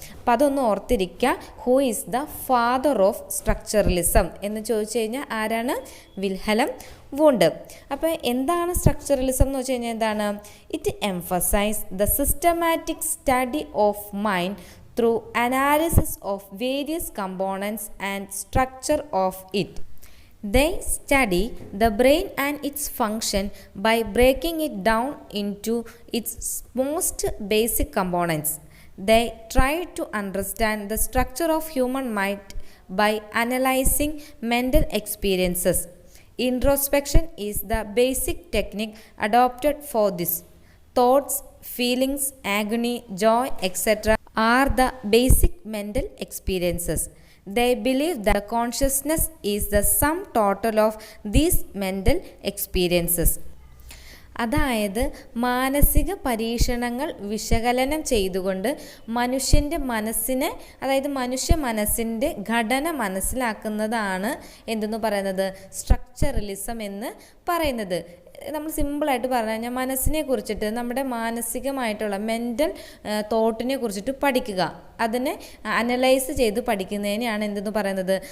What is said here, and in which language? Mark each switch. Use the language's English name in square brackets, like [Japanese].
[Malayalam] അപ്പം അതൊന്ന് ഓർത്തിരിക്കുക. [English] who is the father of structuralism [Malayalam] എന്ന് ചോദിച്ചു കഴിഞ്ഞാൽ ആരാണ്? വിൽഹലം വൂണ്ട്. അപ്പോൾ എന്താണ് സ്ട്രക്ചറലിസം എന്ന് വെച്ച് കഴിഞ്ഞാൽ എന്താണ്? [English] It emphasise the systematic study of mind through analysis of various components and structure of it. They study the brain and its function by breaking it down into its most basic components. They try to understand the structure of human mind by analyzing mental experiences. Introspection is the basic technique adopted for this. Thoughts, feelings, agony, joy, etc. are the basic mental experiences. They believe that consciousness is the sum total of these mental experiences. [Malayalam] അതായത് മാനസിക പരീക്ഷണങ്ങൾ വിശകലനം ചെയ്തുകൊണ്ട് മനുഷ്യൻ്റെ മനസ്സിനെ, അതായത് മനുഷ്യ മനസ്സിൻ്റെ ഘടന മനസ്സിലാക്കുന്നതാണ് എന്തെന്ന് പറയുന്നത്? സ്ട്രക്ചറലിസം എന്ന് പറയുന്നത്. നമ്മൾ സിമ്പിളായിട്ട് പറഞ്ഞു കഴിഞ്ഞാൽ മനസ്സിനെ കുറിച്ചിട്ട്, നമ്മുടെ മാനസികമായിട്ടുള്ള മെൻ്റൽ തോട്ടിനെ കുറിച്ചിട്ട് പഠിക്കുക, അതിനെ അനലൈസ് ചെയ്ത് പഠിക്കുന്നതിനെയാണ് എന്തെന്ന് പറയുന്നത്?